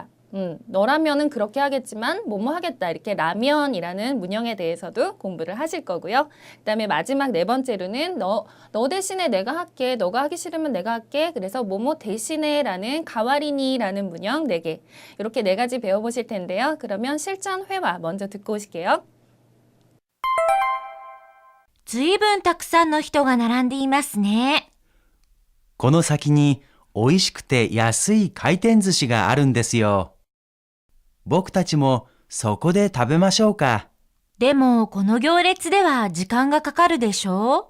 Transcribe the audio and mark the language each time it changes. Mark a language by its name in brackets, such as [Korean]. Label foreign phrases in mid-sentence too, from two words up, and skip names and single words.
[Korean] 너라면은 그렇게 하겠지만 뭐뭐 하겠다. 이렇게 라면이라는 문형에 대해서도 공부를 하실 거고요. 그 다음에 마지막 네 번째로는 너 대신에 내가 할게. 너가 하기 싫으면 내가 할게. 그래서 뭐뭐 대신에 라는 가와리니라는 문형 4개. 이렇게 4가지 배워보실 텐데요. 그러면 실전 회화 먼저 듣고 오실게요. [Japanese] ずいぶんたくさんの人が並んでいますね。この先に美味しくて安い回転寿司があるんですよ。僕たちもそこで食べましょうか。でも、この行列では時間がかかるでしょ